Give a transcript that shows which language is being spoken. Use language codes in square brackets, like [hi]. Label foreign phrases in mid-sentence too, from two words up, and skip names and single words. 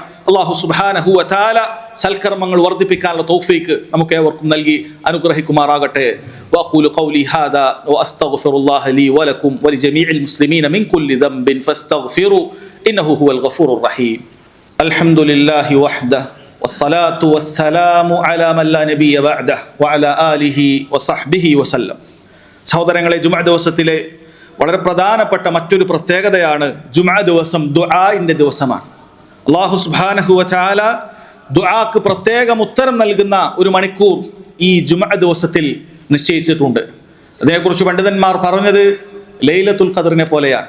[ar] الله سبحانه وتعالى [ml] സൽക്കർമ്മങ്ങൾ വർദ്ധിപ്പിക്കാനുള്ള തൗഫീക്ക് നമുക്ക് ഏവർക്കും നൽകി അനുഗ്രഹിക്കുമാറാകട്ടെ. [ar] وأقول قولي هذا وأستغفر الله لي ولكم ولجميع المسلمين من كل ذنب فاستغفروه إنه هو الغفور الرحيم. الحمد لله وحده والصلاة والسلام على من لا نبي بعده وعلى آله وصحبه وسلم. [ml] സഹോദരങ്ങളെ, ജുമഅ ദിവസത്തിലെ വളരെ പ്രധാനപ്പെട്ട മറ്റൊരു പ്രത്യേകതയാണ് ജുമഅ ദിവസം ദുആഇന്റെ ദിവസമാണ്. [ar] الله سبحانه وتعالى [ml] ദുആക്ക് പ്രത്യേകം ഉത്തരം നൽകുന്ന 1 മണിക്കൂർ ഈ ജുമഅ ദിവസത്തിൽ നിശ്ചയിച്ചിട്ടുണ്ട്. അതിനെക്കുറിച്ച് പണ്ഡിതന്മാർ പറഞ്ഞത് ലൈലത്തുൽ ഖദറിനെ പോലെയാണ്.